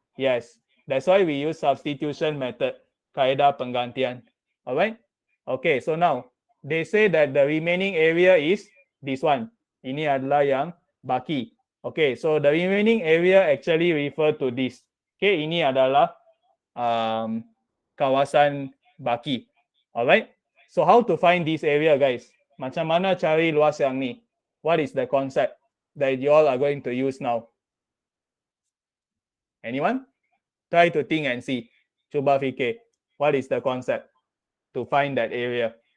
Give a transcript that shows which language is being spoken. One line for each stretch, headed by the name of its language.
English: Yes, that's why we use substitution method.
Malay: Kaedah penggantian.
English: Alright? Okay, so now, they say that the remaining area is this one.
Malay: Ini adalah yang baki.
English: Okay, so the remaining area actually refer to this.
Malay: Okay, ini adalah kawasan baki.
English: Alright, so how to find this area guys?
Malay: Macam mana cari luas yang ni?
English: What is the concept that you all are going to use now? Anyone? Try to think and see.
Malay: Cuba fikir.
English: What is the concept to find that area?